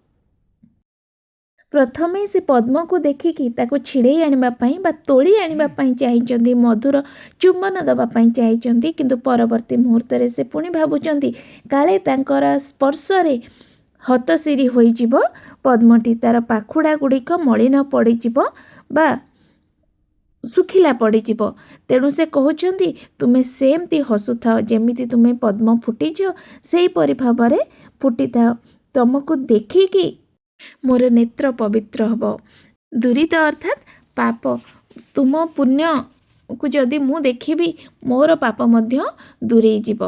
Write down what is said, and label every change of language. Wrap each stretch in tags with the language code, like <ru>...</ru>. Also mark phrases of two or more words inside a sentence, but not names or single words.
<or>ପ୍ରଥମେ ସେ ପଦ୍ମକୁ ଦେଖିକି ତାକୁ ଛିଡ଼େଇ ଆଣିବା ପାଇଁ ବା ତୋଳି ଆଣିବା ପାଇଁ ଚାହୁଁଛନ୍ତି ମଧୁର ଚୁମ୍ବନ ଦେବା ପାଇଁ ଚାହୁଁଛନ୍ତି କିନ୍ତୁ ପରବର୍ତ୍ତୀ ମୁହୂର୍ତ୍ତରେ ସେ ପୁଣି ଭାବୁଛନ୍ତି କାଳେ ତାଙ୍କର ସ୍ପର୍ଶରେ ହତଶ୍ରୀ ହୋଇଯିବ ପଦ୍ମଟି ତାର ପାଖୁଡ଼ା ଗୁଡ଼ିକ ମଳିନ ପଡ଼ିଯିବ ବା ଶୁଖିଲା ପଡ଼ିଯିବ। ତେଣୁ ସେ କହୁଛନ୍ତି ତୁମେ ସେମିତି ହସୁଥାଅ, ଯେମିତି ତୁମେ ପଦ୍ମ ଫୁଟିଛ ସେହିପରି ଭାବରେ ଫୁଟିଥାଅ। ତମକୁ ଦେଖିକି ମୋର ନେତ୍ର ପବିତ୍ର ହେବ। ଦୂରିତ ଅର୍ଥାତ୍ ପାପ। ତୁମ ପୁଣ୍ୟକୁ ଯଦି ମୁଁ ଦେଖିବି ମୋର ପାପ ମଧ୍ୟ ଦୂରେଇ ଯିବ।</or>